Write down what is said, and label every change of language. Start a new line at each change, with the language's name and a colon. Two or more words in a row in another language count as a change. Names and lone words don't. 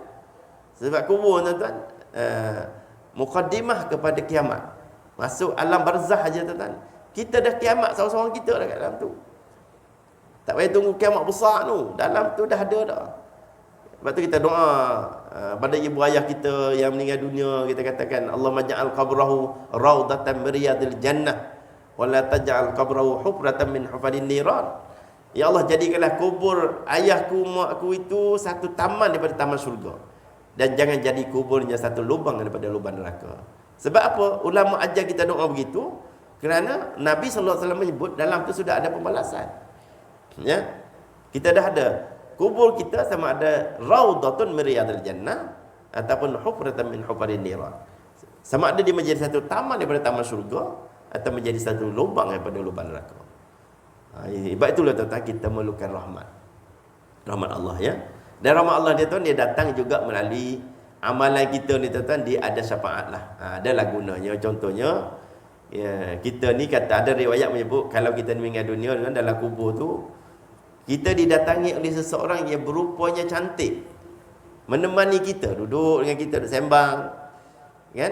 Malay: Sebab kubur tuan-tuan mukaddimah kepada kiamat. Masuk alam barzah aja tuan-tuan, kita dah kiamat seorang-seorang kita dah kat dalam tu. Tak payah tunggu kiamat besar tu, dalam tu dah ada dah. Sebab tu kita doa pada ibu ayah kita yang meninggal dunia, kita katakan,
Arabic: اللهم اجعل قبره روضة من رياض الجنة ولا تجعل قبره حفرة من حفر النيران.
Malay: Ya Allah, jadikanlah kubur ayahku, makku itu satu taman daripada taman syurga, dan jangan jadi kuburnya satu lubang daripada lubang neraka. Sebab apa? Ulama ajar kita doa begitu kerana Nabi SAW menyebut dalam tu sudah ada pembalasan. Ya. Kita dah ada kubur kita sama ada
Arabic: روضة من رياض الجنة
Malay: ataupun
Arabic: حفرة من حفر النيران.
Malay: Sama ada dia menjadi satu taman daripada taman syurga atau menjadi satu lubang daripada lubang neraka. Sebab itulah tuan-tuan, kita memerlukan rahmat Allah, ya. Dan rahmat Allah dia tuan, dia datang juga melalui amalan kita ni tuan-tuan. Dia ada syafaat lah, adalah gunanya. Contohnya, ya, kita ni kata, ada riwayat menyebut kalau kita ni meninggal dunia dalam kubur tu, kita didatangi oleh seseorang yang berupanya cantik, menemani kita, duduk dengan kita, duduk sembang, kan?